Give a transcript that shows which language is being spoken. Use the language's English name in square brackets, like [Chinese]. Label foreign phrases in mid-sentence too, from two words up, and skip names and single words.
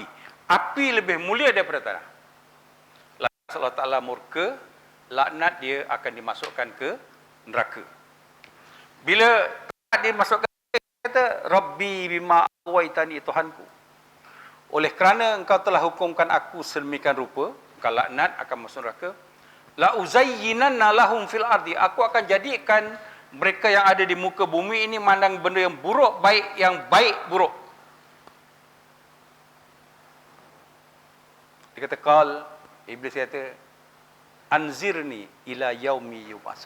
[Malay] Api lebih mulia daripada tanah. Lantas Allah Ta'ala murka, laknat, dia akan dimasukkan ke neraka. Bila dia masukkan, dia kata, [Arabic] رب بما أغويتني, [Malay] Tuhanku, oleh kerana engkau telah hukumkan aku sedemikian rupa, engkau laknat, akan masuk neraka. [Arabic] لأزينن لهم في الأرض, [Malay] aku akan jadikan mereka yang ada di muka bumi ini mandang benda yang buruk baik, yang baik buruk. Dia kata, iblis kata, [Arabic] أنظرني إلى يوم يبعثون.